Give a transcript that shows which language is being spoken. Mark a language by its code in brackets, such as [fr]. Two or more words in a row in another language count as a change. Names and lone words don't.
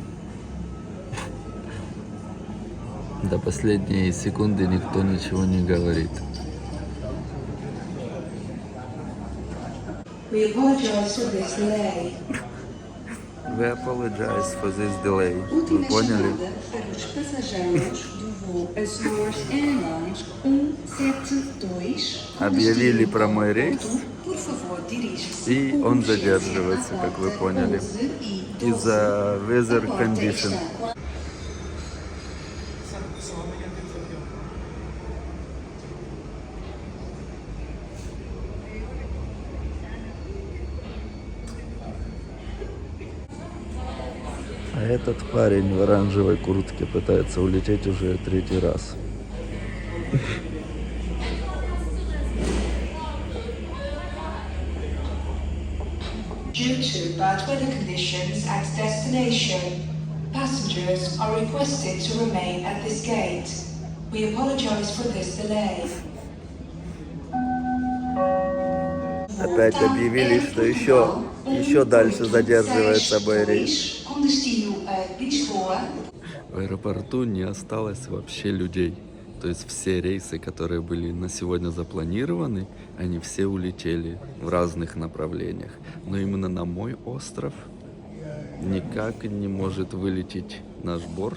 [ru] До последней секунды никто ничего не говорит. [en] We apologize for this delay. We apologize for this delay. [ru] Вы [pt] Última [ru] поняли? [pt] chamada para os passageiros do voo Azores Airlines 172. [ru] Объявили про мой рейс, [pt] Por favor, dirija-se [ru] и [pt] com [ru] он [pt] urgência [ru] задерживается, [pt] à [ru] как вы [pt] porta [ru] поняли, [pt] 11 e 12. [ru] из-за weather [pt] A porta [en] condition. [pt] está [ru] А этот парень в оранжевой куртке пытается улететь уже 3-й раз. [en] Due to bad weather conditions at destination, passengers are requested to remain at this gate. We apologize for this delay. [ru] Опять объявили, что еще дальше задерживается мой рейс. [pt] Com destino a Lisboa. [ru] В аэропорту не осталось вообще людей. То есть все рейсы, которые были на сегодня запланированы, они все улетели в разных направлениях. Но именно на мой остров никак не может вылететь наш борт.